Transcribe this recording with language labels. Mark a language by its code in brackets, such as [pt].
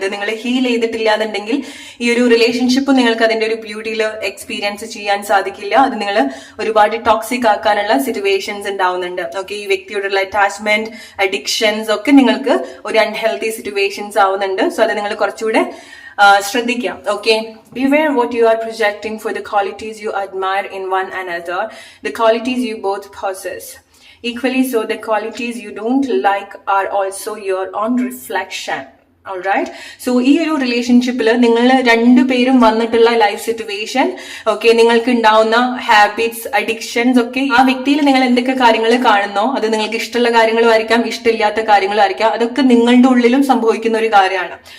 [ml] അത് നിങ്ങൾ ഹീൽ ചെയ്തിട്ടില്ല എന്നുണ്ടെങ്കിൽ ഈ ഒരു റിലേഷൻഷിപ്പ് നിങ്ങൾക്ക് അതിന്റെ ഒരു ബ്യൂട്ടിയിൽ എക്സ്പീരിയൻസ് ചെയ്യാൻ സാധിക്കില്ല. അത് നിങ്ങൾ ഒരുപാട് ടോക്സിക് ആക്കാനുള്ള സിറ്റുവേഷൻസ് ഉണ്ടാവുന്നുണ്ട്. ഓക്കെ, ഈ വ്യക്തിയോടുള്ള അറ്റാച്ച്മെന്റ്, അഡിക്ഷൻസ് ഒക്കെ നിങ്ങൾക്ക് ഒരു അൺഹെൽത്തി സിറ്റുവേഷൻസ് ആവുന്നുണ്ട്. സോ അത് നിങ്ങൾ കുറച്ചുകൂടെ ശ്രദ്ധിക്കാം. [en] Okay, beware what you are projecting for the qualities you admire in one another, the qualities you both possess. Equally so, the qualities you don't like are also your own reflection. [ml] Alright, so ഈ ഒരു റിലേഷൻഷിപ്പിൽ നിങ്ങൾ രണ്ടുപേരും വന്നിട്ടുള്ള life situation, okay, നിങ്ങൾക്ക് ഉണ്ടാവുന്ന habits, addictions ഒക്കെ ആ വ്യക്തിയിൽ നിങ്ങൾ എന്തൊക്കെ കാര്യങ്ങൾ കാണുന്നോ അത് നിങ്ങൾക്ക് ഇഷ്ടമുള്ള കാര്യങ്ങളും ആയിരിക്കാം, ഇഷ്ടമില്ലാത്ത കാര്യങ്ങളും ആയിരിക്കാം, അതൊക്കെ നിങ്ങളുടെ ഉള്ളിലും സംഭവിക്കുന്ന ഒരു കാര്യമാണ്.